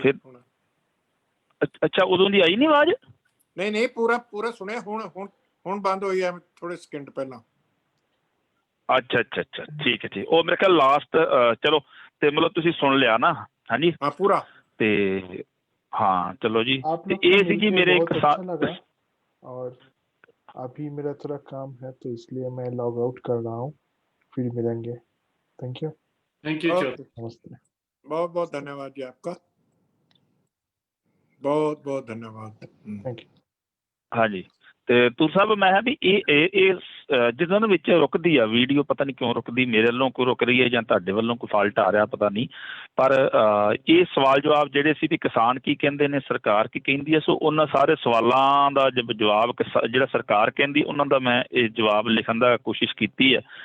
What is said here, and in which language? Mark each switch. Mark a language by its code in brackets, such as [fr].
[pa] ਫਿਰ ਅੱਛਾ ਉਦੋਂ ਦੀ ਆਈ ਨਹੀਂ ਆਵਾਜ਼? ਨਹੀਂ ਪੂਰਾ ਸੁਣਿਆ, ਹੁਣ ਬੰਦ ਹੋਈ ਹੈ ਥੋੜੇ ਸਕਿੰਟ ਪਹਿਲਾਂ। ਅੱਛਾ ਠੀਕ ਹੈ ਉਹ ਮੇਰੇ ਖਿਆਲ ਲਾਸਟ ਚਲੋ ਤੇ ਮਤਲਬ ਤੁਸੀਂ ਸੁਣ ਲਿਆ ਨਾ? ਹਾਂਜੀ ਹਾਂ ਪੂਰਾ। [hi] ਤੇ हाँ चलो जी, ये सी जी मेरे एक अच्छा लगा, और अभी मेरा थोड़ा काम है तो इसलिए मैं लॉग आउट कर रहा हूँ, फिर मिलेंगे। [en] Thank you. Thank you Okay. [hi] Chaudhary. नमस्ते। बहुत बहुत धन्यवाद जी आपका, बहुत बहुत धन्यवाद। [en] Thank you. [pa] ਹਾਂਜੀ ਤੇ ਤੂੰ ਸਾਹਿਬ ਮੈਂ ਕਿਹਾ ਵੀ ਇਹ ਜਿੱਦਾਂ ਦੇ ਵਿੱਚ ਰੁਕਦੀ ਆ ਵੀਡੀਓ, ਪਤਾ ਨਹੀਂ ਕਿਉਂ ਰੁਕਦੀ, ਮੇਰੇ ਵੱਲੋਂ ਕੋਈ ਰੁਕ ਰਹੀ ਹੈ ਜਾਂ ਤੁਹਾਡੇ ਵੱਲੋਂ ਕੋਈ ਫਾਲਟ ਆ ਰਿਹਾ ਪਤਾ ਨਹੀਂ, ਪਰ ਇਹ ਸਵਾਲ ਜਵਾਬ ਜਿਹੜੇ ਸੀ ਵੀ ਕਿਸਾਨ ਕੀ ਕਹਿੰਦੇ ਨੇ, ਸਰਕਾਰ ਕੀ ਕਹਿੰਦੀ ਹੈ, ਸੋ ਉਹਨਾਂ ਸਾਰੇ ਸਵਾਲਾਂ ਦਾ ਜਵਾਬ ਜਿਹੜਾ ਸਰਕਾਰ ਕਹਿੰਦੀ ਉਹਨਾਂ ਦਾ ਮੈਂ ਇਹ ਜਵਾਬ ਲਿਖਣ ਦਾ ਕੋਸ਼ਿਸ਼ ਕੀਤੀ ਹੈ।